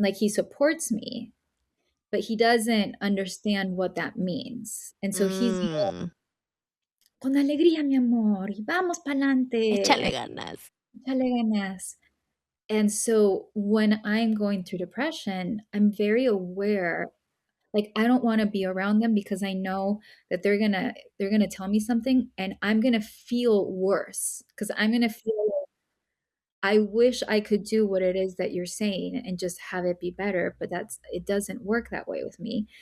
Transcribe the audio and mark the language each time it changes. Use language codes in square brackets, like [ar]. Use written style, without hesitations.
[en] Like he supports me, but he doesn't understand what that means. And so he's more Mm. [es] con alegría, mi amor, y vamos Échale pa'lante. ganas. échale ganas. [en] And so when I'm going through depression, I'm very aware, like I don't want to be around them because I know that they're gonna tell me something and I'm gonna feel worse because I'm gonna feel I wish I could do what it is that you're saying and just have it be better, but it doesn't work that way with me.